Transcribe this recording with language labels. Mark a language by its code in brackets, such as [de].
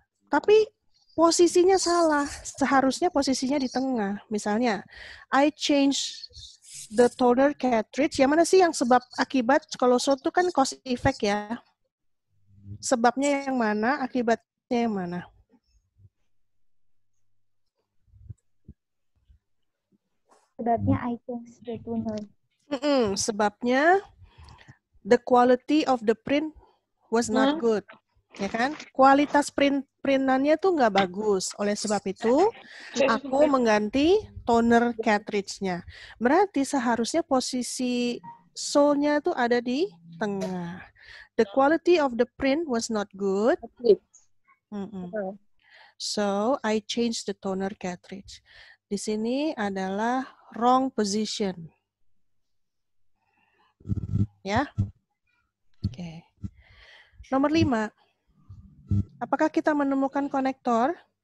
[id] Tapi posisinya salah. Seharusnya posisinya di tengah. [en] Misalnya, I change the toner cartridge. [id] Yang mana sih yang sebab akibat? Kalau so itu kan cause effect ya. Sebabnya yang mana, akibatnya yang mana? [en] Sebabnya I change the toner. Sebabnya the quality of the print was not good. [id] Ya kan? Kualitas printannya tuh nggak bagus. Oleh sebab itu, aku mengganti toner cartridge-nya. Berarti seharusnya posisi so-nya tuh ada di tengah. [en] The quality of the print was not good. So, I changed the toner cartridge. [id] Di sini adalah [en] wrong position. [id] Ya. Oke. Nomor 5. Apakah kita menemukan konektor?